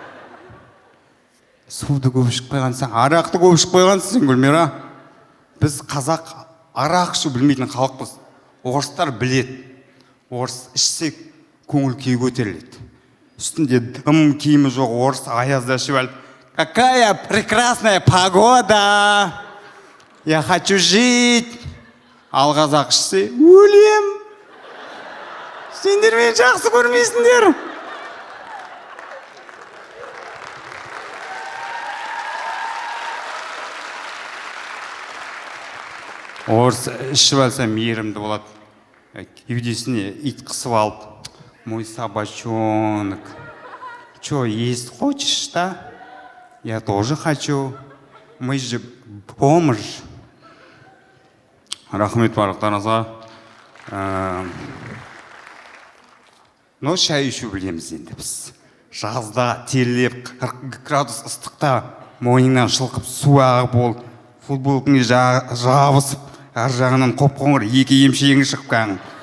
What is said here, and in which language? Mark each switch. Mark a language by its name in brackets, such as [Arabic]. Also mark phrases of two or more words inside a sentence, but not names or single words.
[Kazakh] Суды көп ішіп қойғансың, арақты көп ішіп қойғансың, Гүлмира. Біз қазақ арақ ішу білмейтін халықпыз. Орыстар біледі. Орыс ішсе көңіл күй көтеріледі. Үстінде дым киімі жоқ орыс аязда ішіп алып, [Russian] какая прекрасная погода! Я хочу жить! [Kazakh] Ал қазақ ішсе, өлем! Сендер мені жақсы көрмейсіңдер. Орыс ішіп алса мейірімді болады. Кеудесіне ит қысып алып, [Russian] мой собачонок, что, есть хочешь, да? Я тоже хочу. Мы же бомж. [Kazakh] Рахмет барлықтарыңызға. Но шай ішу білеміз енді біз. Жазда терілеп 40 градус ыстықта мойныңнан шылқып су ағып ол футболкаңа жабысып, ар жағынан қоп-қоңыр екі емшегің шығып қалған.